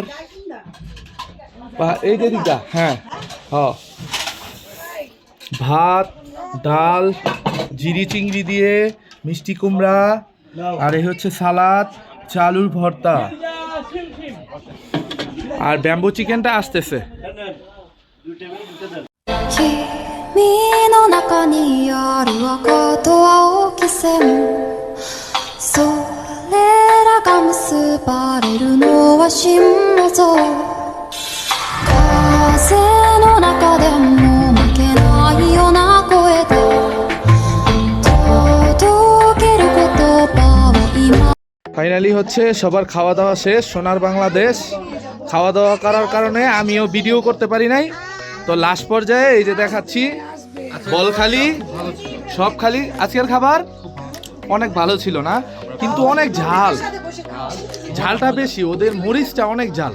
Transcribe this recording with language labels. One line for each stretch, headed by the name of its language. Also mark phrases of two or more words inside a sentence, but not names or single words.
Bangla: এই যে দিদা, হ্যাঁ, ভাত, ডাল, জিরি চিংড়ি দিয়ে মিষ্টি কুমড়া, আর এই হচ্ছে সালাদ, চালুর ভর্তা, আর ব্যাম্বো চিকেনটা আসতেছে।
Japanese: 君の中にある赤と青き線それらが結ばれるのは心臓風の中でも負けないような声で届ける言葉を今
Bangla: ফাইনালি হচ্ছে সবার খাওয়া দাওয়া শেষ। সোনার বাংলাদেশ খাওয়া দাওয়া করার কারণে আমিও ভিডিও করতে পারি নাই। তো লাস্ট পর্যায়ে এই যে দেখাচ্ছি, বল খালি, সব খালি। আজকের খাবার অনেক ভালো ছিল না, কিন্তু অনেক ঝালটা বেশি, ওদের মরিচটা অনেক ঝাল।